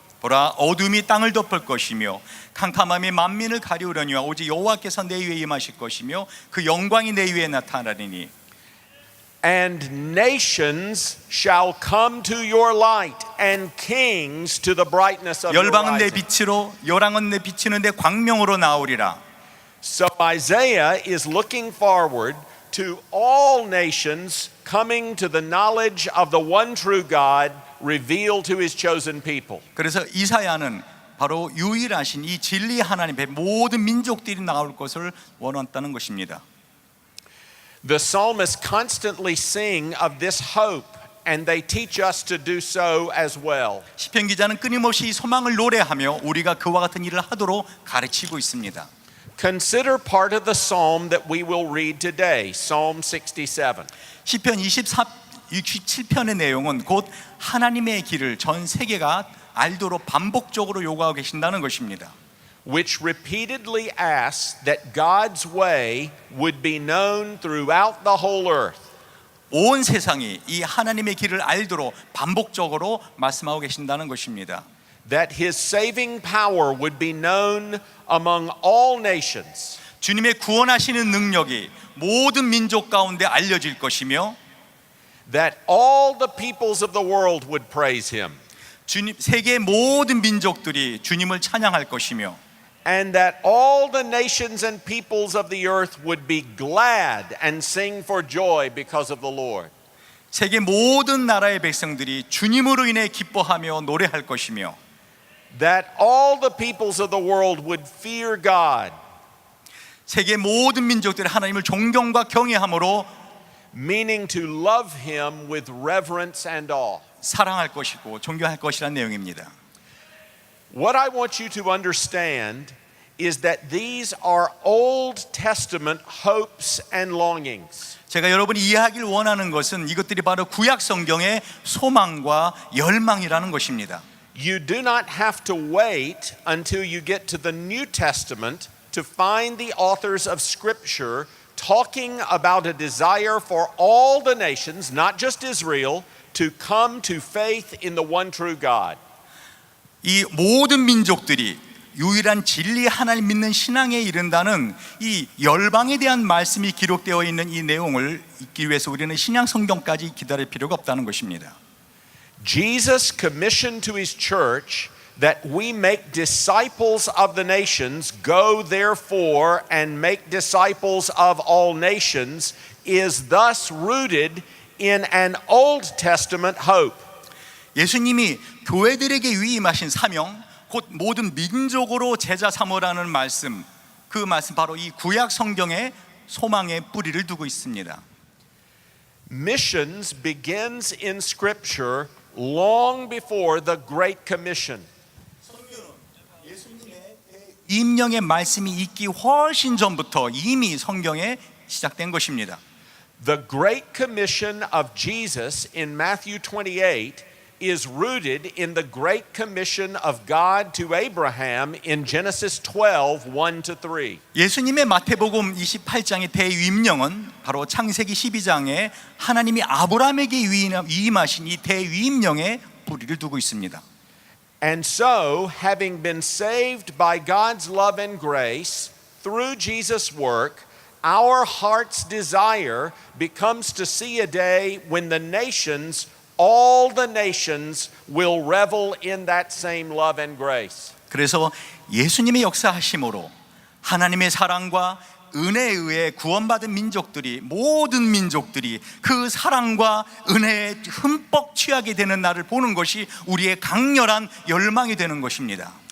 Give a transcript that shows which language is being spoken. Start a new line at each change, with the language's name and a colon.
Korean: 보라, 어둠이 땅을 덮을 것이며 캄캄함이 만민을 가리우려니와 오직 여호와께서 내 위에 임하실 것이며 그 영광이 내 위에 나타나리니.
English: And nations shall come to your light, and kings to the brightness of your
Korean: 열방은 내
English: rising.
Korean: 빛으로 열왕은 내 비치는 내 광명으로 나오리라.
English: So Isaiah is looking forward to all nations coming to the knowledge of the one true God revealed to his chosen people.
Korean: 그래서 이사야는 바로 유일하신 이 진리 하나님의 모든 민족들이 나올 것을 원했다는 것입니다.
English: The psalmists constantly sing of this hope, and they teach us to do so as well.
Korean: 시편 기자는 끊임없이 이 소망을 노래하며 우리가 그와 같은 일을 하도록 가르치고 있습니다.
English: Consider part of the psalm that we will read today, Psalm 67.
Korean: 시편 67편의 내용은 곧 하나님의 길을 전 세계가 알도록 반복적으로 요구하고 계신다는 것입니다.
English: Which repeatedly asks that God's way would be known throughout the whole earth.
Korean: 온 세상이 이 하나님의 길을 알도록 반복적으로 말씀하고 계신다는 것입니다.
English: That his saving power would be known among all nations.
Korean: 주님의 구원하시는 능력이 모든 민족 가운데 알려질 것이며
English: That all the peoples of the world would praise him.
Korean: 주님, 세계의 모든 민족들이 주님을 찬양할 것이며
English: and that all the nations and peoples of the earth would be glad and sing for joy because of the Lord.
Korean: 세계 모든 나라의 백성들이 주님으로 인해 기뻐하며 노래할 것이며
English: That all the peoples of the world would fear God,
Korean: 세계 모든 민족들이 하나님을 존경과 경외함으로
English: meaning to love him with reverence and awe.
Korean: 사랑할 것이고 존경할 것이라는 내용입니다.
English: What I want you to understand is that these are Old Testament hopes and longings.
Korean: 제가 여러분이 이해하길 원하는 것은 이것들이 바로 구약 성경의 소망과 열망이라는 것입니다.
English: You do not have to wait until you get to the New Testament to find the authors of Scripture talking about a desire for all the nations, not just Israel, to come to faith in the one true God.
Korean: 이 모든 민족들이 유일한 진리 하나님 믿는 신앙에 이른다는 이 열방에 대한 말씀이 기록되어 있는 이 내용을 읽기 위해서 우리는 신약 성경까지 기다릴 필요가 없다는 것입니다.
English: Jesus commissioned to his church that we make disciples of the nations, go therefore and make disciples of all nations, is thus rooted in an Old Testament hope.
Korean: 예수님이 교회들에게 위임하신 사명, 곧 모든 민족으로 제자 삼으라는 말씀, 그 말씀 바로 이 구약 성경의 소망의 뿌리를 두고 있습니다.
English: Missions begins in Scripture long before the Great Commission.
Korean: 임령의 말씀이 있기 훨씬 전부터 이미 성경에 시작된 것입니다.
English: The Great Commission of Jesus in Matthew 28 is rooted in the Great Commission of God to Abraham in Genesis 12, 1-3.
Korean: 예수님의 마태복음 28장의 대위임령은 바로 창세기 12장에 하나님이 아브라함에게 위임하신 이 대위임령에 뿌리를 두고 있습니다.
English: And so, having been saved by God's love and grace through Jesus' work, our heart's desire becomes to see a day when the nations, all the nations, will revel in that same love and grace.
Korean: 그래서 예수님의 역사하심으로 하나님의 사랑과 은혜에 의해 구원받은 민족들이, 모든 민족들이 그 사랑과 은혜에 흠뻑 취하게 되는 날을 보는 것이 우리의 강렬한 열망이 되는 것입니다.